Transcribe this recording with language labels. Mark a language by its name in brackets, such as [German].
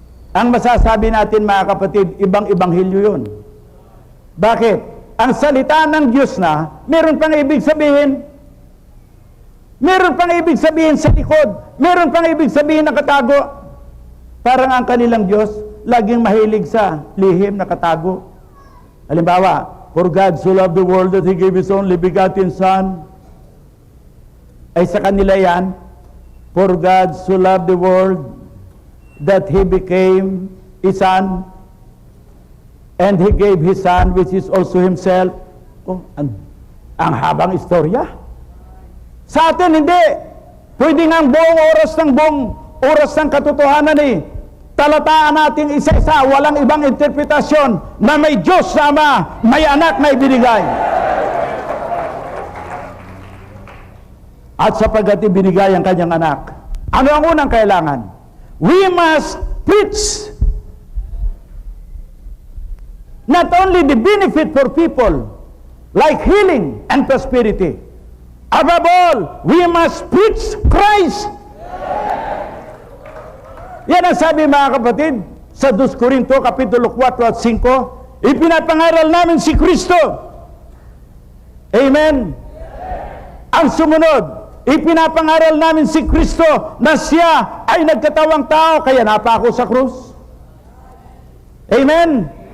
[Filipino] Ang masasabi natin, mga kapatid, ibang ebanghelyo yun. Bakit? Ang salita ng Diyos na, meron pang ibig sabihin. Meron pang ibig sabihin sa likod. Meron pang ibig sabihin na katago. Parang ang kanilang Diyos, laging mahilig sa lihim na katago. Halimbawa, [English] for God so loved the world that He gave His only begotten Son. [Filipino] Ay sa kanila yan, [English] for God so loved the world that He became His Son, and He gave His Son, which is also Himself. [Filipino] Oh, ang habang istorya. Sa atin, hindi. Pwede nga ang buong oras ng katotohanan talataan natin isa-isa, walang ibang interpretasyon na may Diyos na Ama, may anak na ibinigay. At sapagkat ibinigay ang kanyang anak, ano ang unang kailangan? [English] We must preach not only the benefit for people like healing and prosperity. Above all, we must preach Christ. [Filipino] Yan ang sabi, mga kapatid, sa 2 Corinto kapitulo 4 at 5, ipinapangaral namin si Kristo. Amen. Ang sumunod, ipinapangaral namin si Kristo na siya ay nagkatawang tao, kaya napako sa krus. Amen.